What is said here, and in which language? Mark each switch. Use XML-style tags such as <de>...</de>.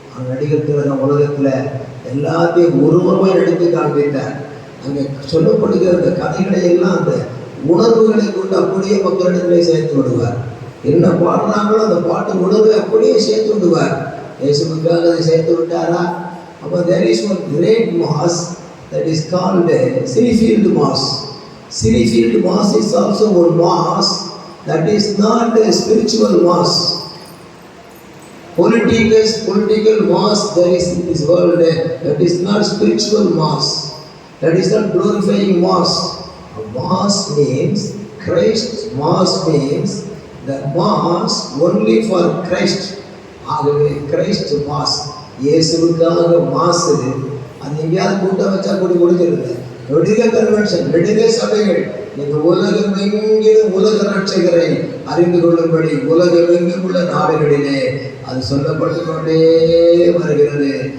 <ta>நடிகர் திலகம் உலகத்தில் எல்லாத்தையும் உருவமாய் நடித்து காண்பித்தார். அங்கே சொல்லப்படுகிற அந்த கதைகளை எல்லாம் அந்த உணர்வுகளை கொண்டு அப்படியே மக்களிடத்திலே சேர்த்து விடுவார். என்ன பாடுறாங்களோ அந்த பாட்டு உணர்வை அப்படியே சேர்த்து விடுவார். இயேசுவுக்காக அதை சேர்த்து விட்டாரா?</ta> <en>அப்போ there is one great mass that is called Cinefield Mass. Cinefield Mass is also one mass that is not a spiritual mass. Political mass there is in this world, that is not spiritual mass, that is not glorifying mass. A mass means Christ. Mass means the mass only for Christ.</en> <ta>ஆகவே Christ mass, இயேசுவுக்காக மாசு. அது எங்கேயாவது கூட்டம் வச்சா கூடி முடிஞ்சிருது. நெடுக கன்வென்ஷன், நெடுக சபைகள். நீங்கள் உலகமெங்கிலும் உலக ரட்சகரை அறிந்து கொள்ளும்படி உலகமெங்கும் உள்ள நாடுகளிலே அது சொல்லப்பட்டு கொண்டே வருகிறது.</ta>